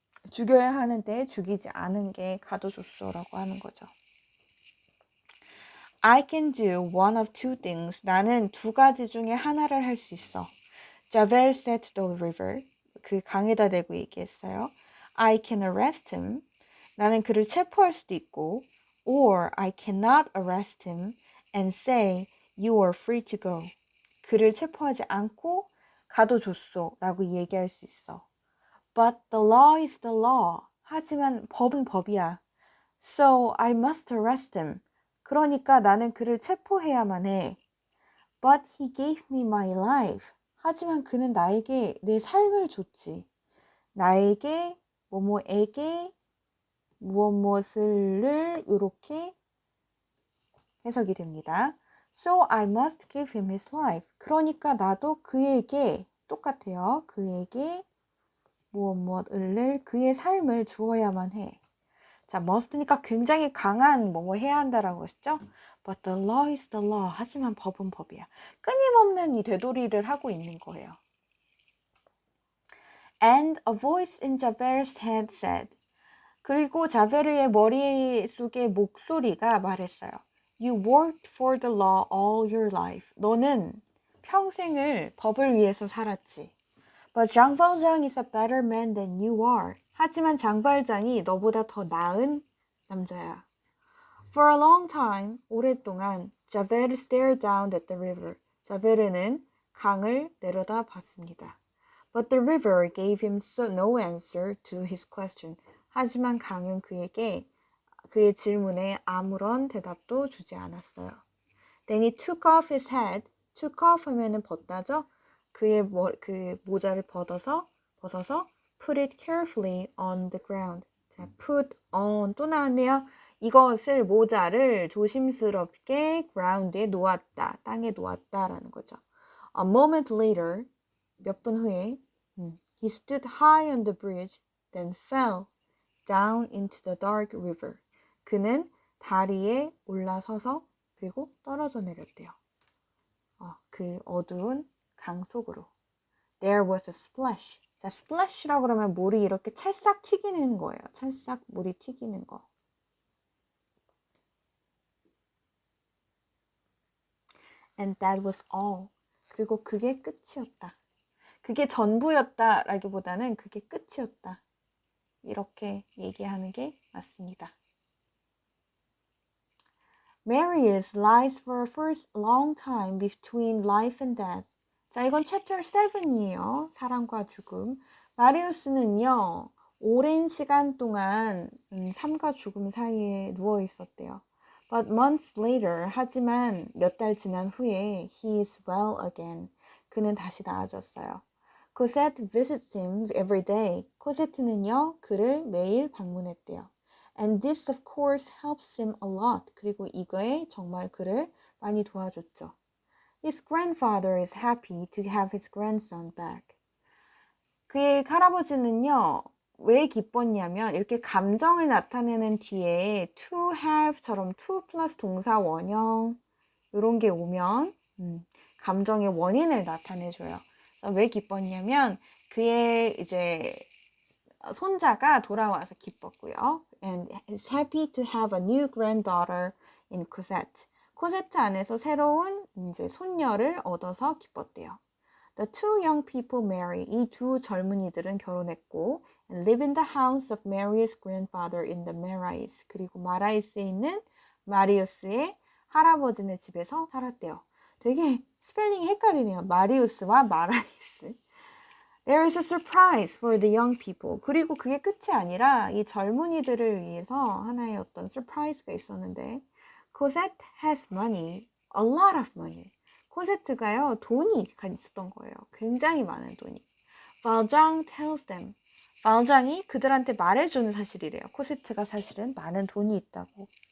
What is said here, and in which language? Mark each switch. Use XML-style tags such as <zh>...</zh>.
<ko>죽여야 하는데 죽이지 않은 게 가도 줬어라고 하는 거죠.</ko> <en>I can do one of two things.</en> <ko>나는 두 가지 중에 하나를 할 수 있어.</ko> <en>Javert said to the river.</en> <ko>그 강에다 대고 얘기했어요.</ko> <en>I can arrest him.</en> <ko>나는 그를 체포할 수도 있고</ko> <en>or I cannot arrest him and say you are free to go.</en> <ko>그를 체포하지 않고 가도 줬소 라고 얘기할 수 있어.</ko> <en>But the law is the law.</en> <ko>하지만 법은 법이야.</ko> <en>So I must arrest him.</en> <ko>그러니까 나는 그를 체포해야만 해.</ko> <en>But he gave me my life.</en> <ko>하지만 그는 나에게 내 삶을 줬지. 나에게 뭐뭐에게 무엇을 이렇게 해석이 됩니다.</ko> <en>So I must give him his life.</en> <ko>그러니까 나도 그에게 똑같아요. 그에게 무엇을 그의 삶을 주어야만 해. 자, must니까 굉장히 강한 뭐뭐 해야 한다라고 했죠.</ko> <en>But the law is the law.</en> <ko>하지만 법은 법이야. 끊임없는 이 되돌이를 하고 있는 거예요.</ko> <en>And a voice in Javert's head said.</en> <ko>그리고 자베르의 머릿속에 목소리가 말했어요.</ko> <en>You worked for the law all your life.</en> <ko>너는 평생을 법을 위해서 살았지.</ko> <en>But Jean Valjean is a better man than you are.</en> <ko>하지만 장발장이 너보다 더 나은 남자야.</ko> <en>For a long time,</en> <ko>오랫동안</ko> <en>Javert stared down at the river.</en> <ko>자베르는 강을 내려다 봤습니다.</ko> <en>But the river gave him no answer to his question.</en> <ko>하지만 강은 그의 질문에 아무런 대답도 주지 않았어요.</ko> <en>Then he took off his hat. took off</en> <ko>하면은 벗다죠? 그 모자를 벗어서</ko> <en>put it carefully on the ground.</en> <ko>자, put on 또 나왔네요. 이것을 모자를 조심스럽게 ground에 놓았다. 땅에 놓았다라는 거죠.</ko> <en>A moment later,</en> <ko>몇 분 후에</ko> <en>he stood high on the bridge, then fell down into the dark river.</en> <ko>그는 다리에 올라서서 그리고 떨어져 내렸대요. 그 어두운 강 속으로.</ko> <en>There was a splash.</en> <ko>자, splash라고 그러면 물이 이렇게 찰싹 튀기는 거예요. 찰싹 물이 튀기는 거.</ko> <en>And that was all.</en> <ko>그리고 그게 끝이었다. 그게 전부였다라기보다는 그게 끝이었다. 이렇게 얘기하는 게 맞습니다.</ko> <en>Marius lies for a first long time between life and death.</en> <ko>자, 이건 챕터 7이에요. 사랑과 죽음. 마리우스는요, 오랜 시간 동안 삶과 죽음 사이에 누워 있었대요.</ko> <en>But months later,</en> <ko>하지만 몇 달 지난 후에</ko> <en>he is well again.</en> <ko>그는 다시 나아졌어요.</ko> <en>Cosette visits him every day.</en> <ko>코세트는요, 그를 매일 방문했대요.</ko> <en>And this of course helps him a lot.</en> <ko>그리고 이거에 정말 그를 많이 도와줬죠.</ko> <en>His grandfather is happy to have his grandson back.</en> <ko>그의 할아버지는요, 왜 기뻤냐면 이렇게 감정을 나타내는 뒤에 to have처럼 to 플러스 동사 원형 이런 게 오면 감정의 원인을 나타내줘요. 그래서 왜 기뻤냐면 그의 이제 손자가 돌아와서 기뻤고요.</ko> <en>And is happy to have a new granddaughter in Cosette.</en> <ko>코세트 안에서 새로운 이제 손녀를 얻어서 기뻤대요.</ko> <en>The two young people marry.</en> <ko>이 두 젊은이들은 결혼했고</ko> <en>and live in the house of Marius' grandfather in the Marais.</en> <ko>그리고 마라이스에 있는 마리우스의 할아버지네 집에서 살았대요. 되게 스펠링이 헷갈리네요. 마리우스와 마라이스.</ko> <en>There is a surprise for the young people.</en> <ko>그리고 그게 끝이 아니라 이 젊은이들을 위해서 하나의 어떤 surprise가 있었는데</ko> <en>Cosette has money, a lot of money.</en> <ko>코세트가요, 돈이 있었던 거예요. 굉장히 많은 돈이.</ko> <en>Valjean tells them.</en> <ko>발장이 그들한테 말해주는 사실이래요. 코세트가 사실은 많은 돈이 있다고.</ko>